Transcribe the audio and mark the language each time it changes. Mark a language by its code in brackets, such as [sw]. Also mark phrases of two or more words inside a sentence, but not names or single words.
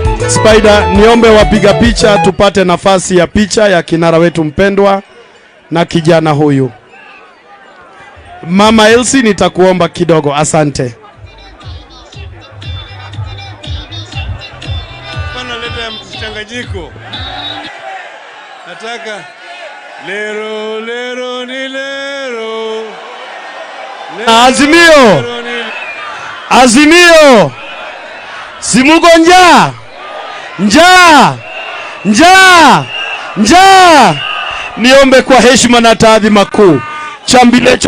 [sw] Spider, niombe wapiga picha tupate nafasi ya picha ya kinara wetu mpendwa na kijana huyu. Mama Elsie, nitakuomba kidogo, asante. Pana leta mchanganyiko. Nataka lero lero ni lero. Azimio. Azimio. Simuko njaa. Njaa. Njaa. Njaa. Niombe kwa heshima na taadhima kuu, chambilecho